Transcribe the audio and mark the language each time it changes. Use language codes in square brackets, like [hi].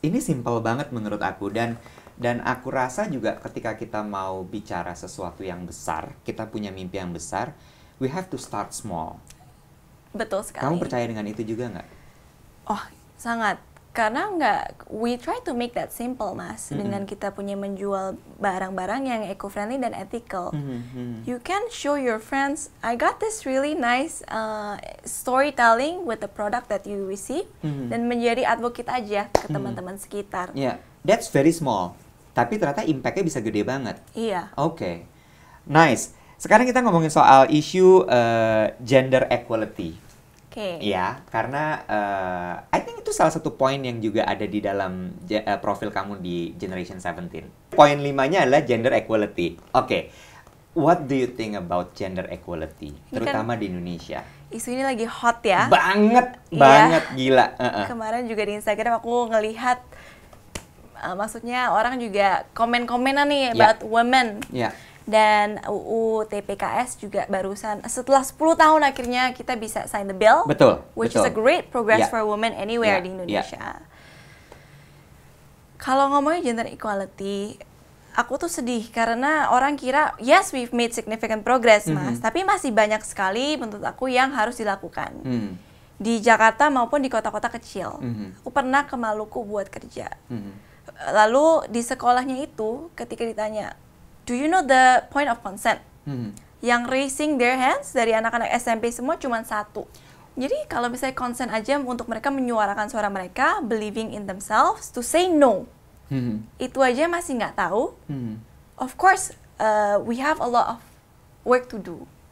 [id] Ini simple banget menurut aku, dan aku rasa juga ketika kita mau bicara sesuatu yang besar, kita punya mimpi yang besar, [en] we have to start small. [id] Betul sekali. Kamu percaya dengan itu juga nggak? Oh, sangat. [en] Karena we try to make that simple, Mas. [id] Dengan kita punya menjual barang-barang yang eco-friendly dan ethical. [en] You can show your friends, I got this really nice storytelling with the product that you receive, [id] dan menjadi advocate aja ke teman-teman sekitar. [en] Yeah, that's very small. [id] Tapi ternyata impact-nya bisa gede banget. Iya. Oke. Nice. Sekarang kita ngomongin soal isu gender equality. Ya, karena I think itu salah satu poin yang juga ada di dalam profil kamu di Generation 17. Poin 5-nya adalah gender equality. Oke. [en] What do you think about gender equality, [id] terutama di Indonesia? Isu ini lagi hot ya. Banget, gila. Kemarin juga di Instagram aku ngelihat, maksudnya orang juga komen-komenan nih [en] about women. [id] Dan UU TPKS juga barusan setelah 10 tahun akhirnya kita bisa [en] sign the bill. [id] Betul. [en] Which is a great progress for women anywhere di Indonesia. [id] Kalau ngomongin gender equality, aku tuh sedih karena orang kira [en] yes we've made significant progress, [id] Mas, tapi masih banyak sekali menurut aku yang harus dilakukan. Di Jakarta maupun di kota-kota kecil. Aku pernah ke Maluku buat kerja. Lalu di sekolahnya itu ketika ditanya, [en] do you know the point of consent? [id] Yang [en] raising their hands [id] dari anak-anak SMP semua cuma 1. Jadi kalau misalnya consent aja untuk mereka menyuarakan suara mereka, [en] believing in themselves, to say no. [id] Itu aja masih nggak tahu. [en] Of course, we have a lot of work to do.